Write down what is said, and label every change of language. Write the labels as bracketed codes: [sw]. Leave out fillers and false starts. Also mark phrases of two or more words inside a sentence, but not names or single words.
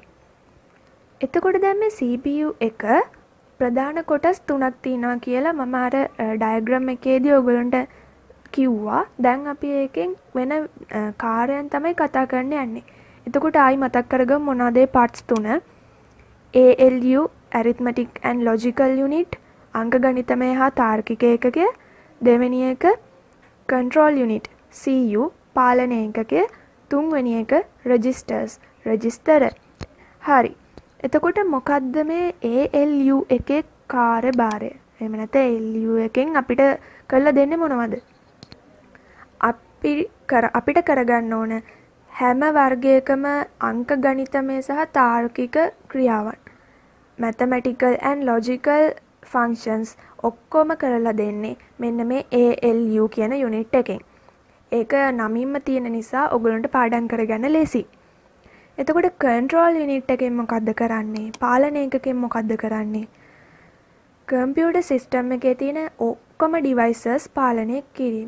[si] එතකොට දැන් මේ CPU එක ප්‍රධාන කොටස් තුනක් තියෙනවා කියලා මම අර ඩයග්‍රෑම් එකේදී ඔයගොල්ලන්ට කිව්වා. දැන් අපි ඒකෙන් වෙන කාර්යයන් තමයි කතා කරන්න යන්නේ. එතකොට ආයි මතක් කරගමු මොනවාද ඒ parts තුන. [en] ALU arithmetic and logical unit [si] අංක ගණිතමය හා තාර්කික ඒකකය. දෙවෙනි එක [en] control unit CU [si] පාලන ඒකකය. [en] තුන්වෙනි එක registers register. [si] හරි. එතකොට මොකද්ද මේ ALU එකේ කාර්යභාරය? එහෙම නැත්නම් ALU එකෙන් අපිට කරලා දෙන්නේ මොනවද? අපිට කරගන්න ඕන හැම වර්ගයකම අංක ගණිතමය සහ තාර්කික ක්‍රියාවන් [en] mathematical and logical functions [si] ඔක්කොම කරලා දෙන්නේ මෙන්න මේ ALU කියන යුනිට් එකෙන්. ඒක නමින්ම තියෙන නිසා ඔයගොල්ලන්ට පාඩම් කරගන්න ලේසි. එතකොට [en] control unit [si] එකෙන් මොකද්ද කරන්නේ? පාලන ඒකකෙන් මොකද්ද කරන්නේ? [en] computer system [si] එකේ තියෙන ඔක්කොම devices පාලනය කිරීම.